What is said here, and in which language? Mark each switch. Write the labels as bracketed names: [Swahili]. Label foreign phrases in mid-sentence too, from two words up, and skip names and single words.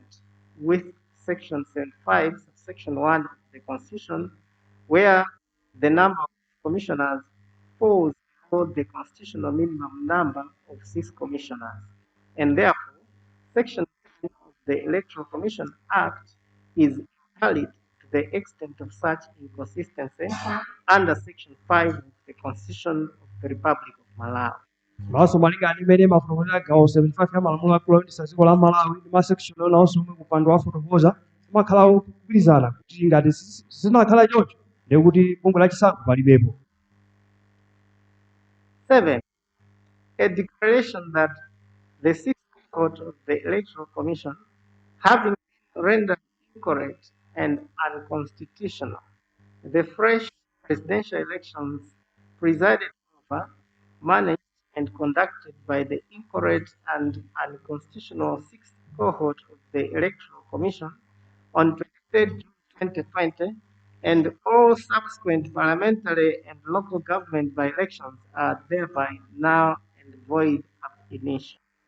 [English] with Section 75, subsection 1 of the Constitution, where the number of commissioners falls below the constitutional minimum number of 6 commissioners, and therefore Section 10 of the Electoral Commission Act is invalid to the extent of such inconsistency under Section 5 of the Constitution of the Republic of Malawi. [Nyanja] naso malingana ndi mmene mafotokozera gawo 75 ya malamulo akulu oyendesa dziko la Malawi ndi masection onse omwe kupando wafotokoza kumakhala okugwirizana kuti ngati sizinakhala choncho ndiye kuti bungwe la chisankho palibepo. [English] 7. A declaration that the 6th court of the Electoral Commission, having been rendered incorrect and unconstitutional, the fresh presidential elections presided over, managed, and conducted by the incorrect and unconstitutional 6th cohort of the Electoral Commission on 23rd June 2020, and all subsequent parliamentary and local government by-elections are thereby null and void ab initio.